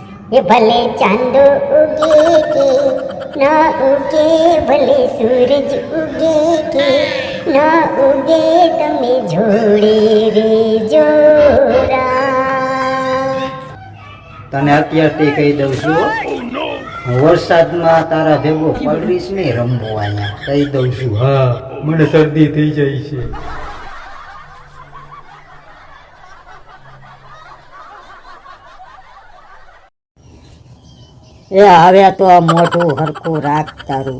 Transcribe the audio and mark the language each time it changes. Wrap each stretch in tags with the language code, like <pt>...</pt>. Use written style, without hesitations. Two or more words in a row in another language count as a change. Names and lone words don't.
<gu>એ ભલે ચાંદો ઊગે કે ના ઊગે, ભલે સૂરજ ઊગે કે ના ઊગે, તમે જોડે રે જોરા। તને અત્યારથી કહી દઉં છું, વરસાદમાં તારા ભેગો પલરીશ નહીં રમવું અહીંયા કહી દઉં છું. હા, મને શરદી થઈ જાય છે. એ હવે તો આ મોઢું હરખું રાખ તારું.</gu>